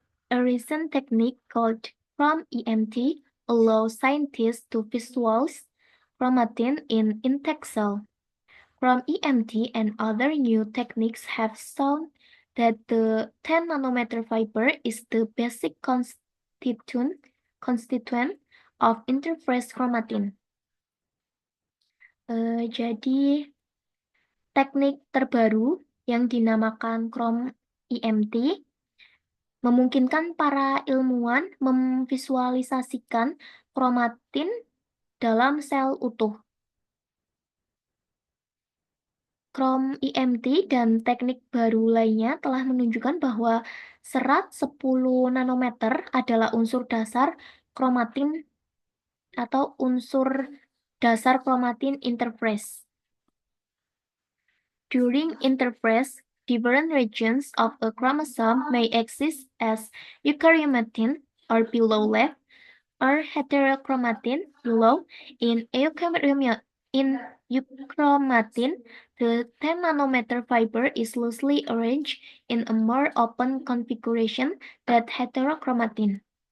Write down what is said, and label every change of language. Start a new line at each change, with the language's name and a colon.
English: A recent technique called chrome-EMT allows scientists to visualize chromatin in intact cell. Chrome-EMT and other new techniques have shown that the 10 nanometer fiber is the basic constituent of interface chromatin.
Indonesian: Jadi teknik terbaru yang dinamakan chrome-EMT memungkinkan para ilmuwan memvisualisasikan kromatin dalam sel utuh. Chrome-EMT dan teknik baru lainnya telah menunjukkan bahwa serat 10 nanometer adalah unsur dasar kromatin atau unsur dasar kromatin interface.
English: During interface, different regions of a chromosome may exist as eukaryomatin or below left, or heterochromatin below. In euchromatin, the 10 nanometer fiber is loosely arranged in a more open configuration than heterochromatin.